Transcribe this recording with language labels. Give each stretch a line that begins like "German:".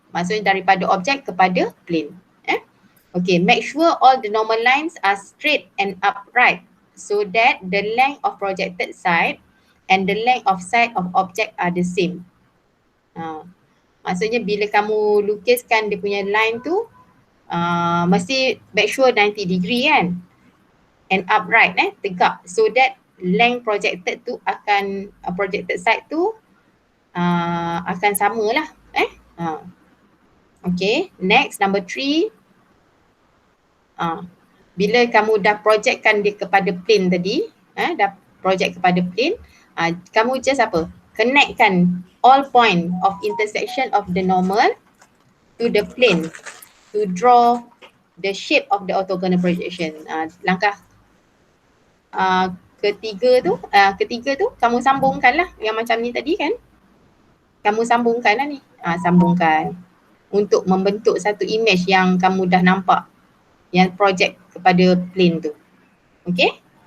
Malay: Maksudnya daripada objek kepada plane.
English: Okay, make sure all the normal lines are straight and upright so that the length of projected side and the length of side of object are the same.
Malay: Maksudnya bila kamu lukiskan dia punya line tu, mesti make sure 90 degree kan, and upright tegak,
English: so that length projected
Malay: tu akan projected side tu akan samalah.
English: Okay, next number 3.
Malay: bila kamu dah projectkan dia kepada plane tadi, dah project kepada plane, kamu just apa?
English: Connectkan all point of intersection of the normal to the plane to draw the shape of the orthogonal projection.
Malay: Langkah ketiga tu kamu sambungkanlah yang macam ni tadi kan. Kamu sambungkanlah ni. Sambungkan untuk membentuk satu image yang kamu dah nampak yang project kepada plane tu. Okay?